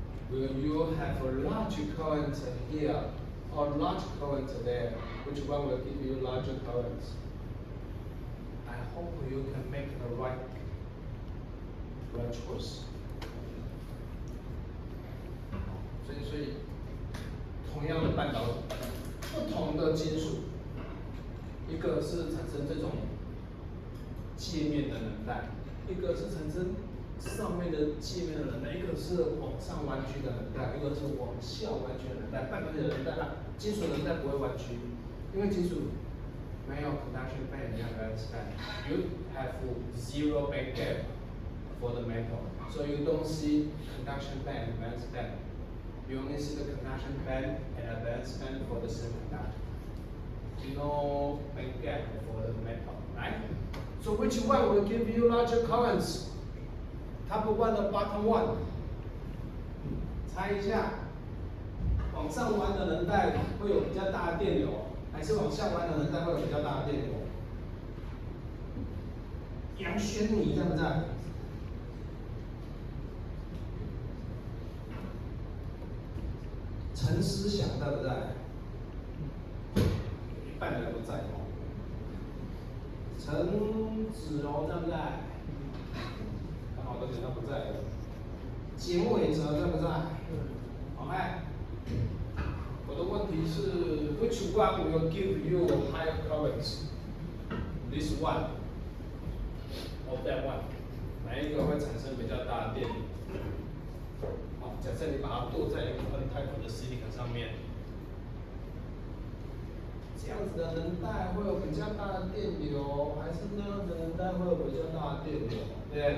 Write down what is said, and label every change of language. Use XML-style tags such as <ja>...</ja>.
<en>Will you have a large current here or large current there? Which one will give you larger currents? I hope you can make the right choice.</en> <zh>所以同样的半导体，不同的金属，一个是产生这种界面的能带，一个是产生上面的界面的能带，一个是往上弯曲的能带，一个是往下弯曲的能带。半导体的能带，金属能带不会弯曲，因为金属没有 conduction band， 没有 valence band，</zh> <en>you have zero band gap for the metal, so you don't see conduction band, valence band. You only see the conduction band and a valence band for the semiconductor. No band gap for the metal, right? So which one will give you larger currents? top one</en> <zh>的</zh> <en>bottom one，</en> <zh>猜一下，往上弯的能带会有比较大的电流，还是往下弯的能带会有比较大的电流？杨轩，你在不在？陈思祥在不在？一半的人不在哦。陈子柔在不在？刚好都觉得他不在了。简伟哲在不在？OK。我的问题是</zh> <en>，Which one will give you higher currents? This one or that one？</en> <zh>哪一个会产生比较大的电流？好，假设你把它镀在一个很太薄的 silicon 上面，这样子的能带会有比较大的电流，还是那样的能带会有比较大的电流？对不对？</zh>